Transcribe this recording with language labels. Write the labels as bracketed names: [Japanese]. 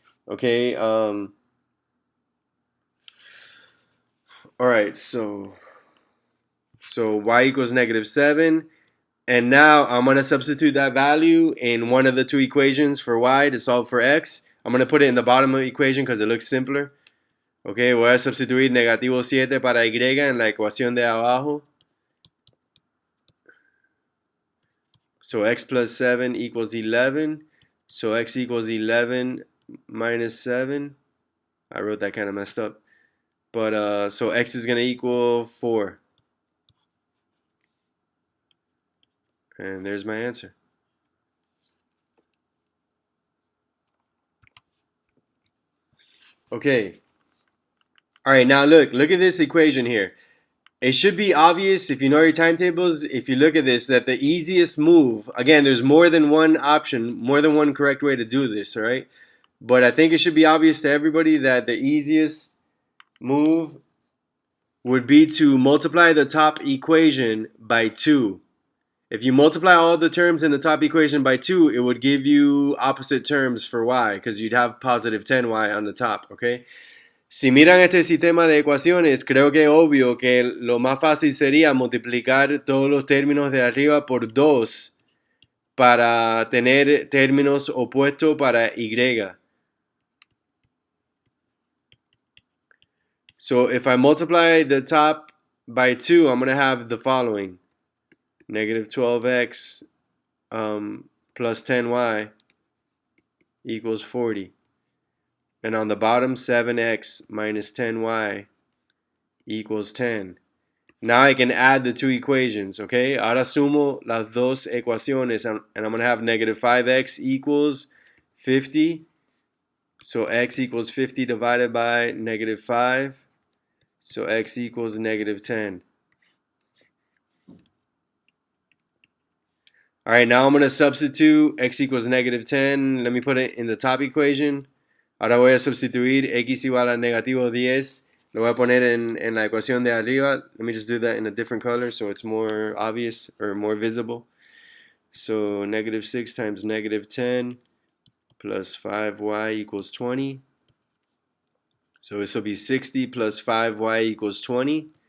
[English] Okay. All right. So y equals negative 7. And now I'm going to substitute that value in one of the two equations for y to solve for x. I'm going to put it in the bottom of the equation because it looks simpler. [Spanish] Ok, voy a sustituir negativo 7 para y en la ecuación de abajo. [English] So x plus 7 equals 11. So x equals 11 minus 7. I wrote that kind of messed up. But so x is going to equal 4. And there's my answer. Okay. All right, now look at this equation here. It should be obvious if you know your timetables, if you look at this, that the easiest move, again, there's more than one option, more than one correct way to do this, all right? But I think it should be obvious to everybody that the easiest move would be to multiply the top equation by 2. If you multiply all the terms in the top equation by 2, it would give you opposite terms for y, because you'd have positive 10y on the top, okay? [Spanish] Si miran este sistema de ecuaciones, creo que es obvio que lo más fácil sería multiplicar todos los términos de arriba por 2 para tener términos opuestos para y. [English] So if I multiply the top by 2, I'm going to have the following. Negative 12x plus 10y equals 40. And on the bottom, 7x minus 10y equals 10. Now I can add the two equations, okay? [Spanish] Ahora sumo las dos ecuaciones, [English] and I'm going to have negative 5x equals 50. So x equals 50 divided by negative 5. So x equals negative 10. All right, now I'm going to substitute x equals negative 10. Let me put it in the top equation. [Spanish] Ahora voy a sustituir x igual a negativo 10. Lo voy a poner en la ecuación de arriba. [English] Let me just do that in a different color so it's more obvious or more visible. So negative 6 times negative 10 plus 5y equals 20. So this will be 60 plus 5y equals 20.